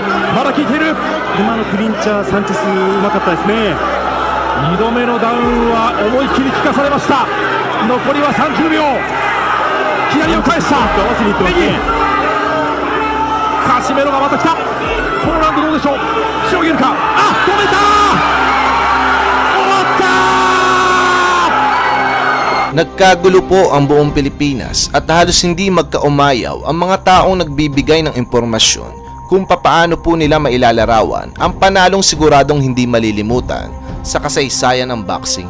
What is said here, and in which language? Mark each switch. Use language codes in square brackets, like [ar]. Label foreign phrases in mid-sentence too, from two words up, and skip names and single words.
[ja] 今のクリンチャーサンチェスうまかったですね。2度目のダウンは思い切り効かされました。残りは30秒。左を返した。右。カシメロがまた来た。このラウンドどうでしょう。しのげるか。あ、止めた。 [tl] Nagkagulo po ang buong Pilipinas at halos hindi magkaumayaw ang mga taong nagbibigay ng impormasyon kung papaano po nila mailalarawan ang panalong siguradong hindi malilimutan sa kasaysayan ng boxing.